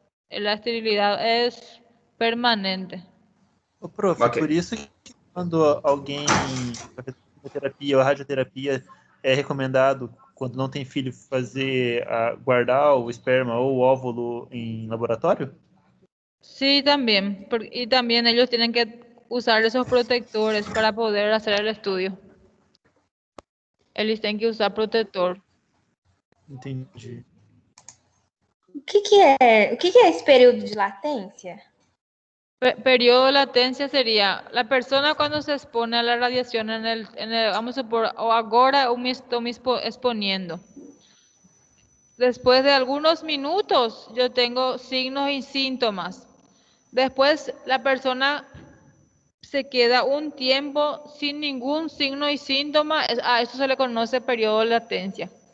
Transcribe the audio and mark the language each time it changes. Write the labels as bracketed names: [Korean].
[Spanish] La esterilidad es permanente. [Portuguese] Ô, prof, Ok. por isso que quando alguém faz quimioterapia ou radioterapia é recomendado, quando não tem filho, guardar o esperma ou o óvulo em laboratório? [Spanish] Sí, también. Y también ellos tienen que usar esos protectores para poder hacer el estudio. [Portuguese] Eles têm que usar protetor. Entendi. O que é esse período de latência? [Spanish] Periodo de latencia sería la persona cuando se expone a la radiación vamos a supor, o ahora [Portuguese] eu me estou me [Spanish] exponiendo. Después de algunos minutos yo tengo signos y síntomas. Después la persona se queda un tiempo sin ningún signo y síntoma, a eso se le conoce periodo de latencia.